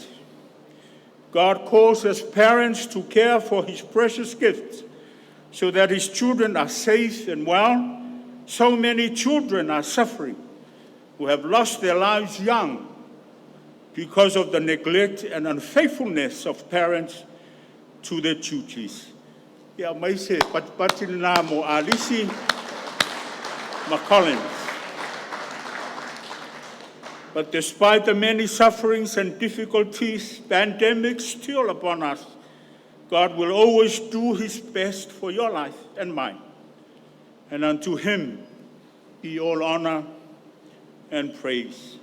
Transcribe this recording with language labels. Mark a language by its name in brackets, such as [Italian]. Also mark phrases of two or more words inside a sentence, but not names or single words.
[English] God calls us parents to care for his precious gifts so that his children are safe and well. So many children are suffering who have lost their lives young because of the neglect and unfaithfulness of parents to their duties. [Samoan] Ia mai se patipatina mo Alice ma Colin. [English] But despite the many sufferings and difficulties, pandemics still upon us, God will always do his best for your life and mine. And unto him be all honor and praise.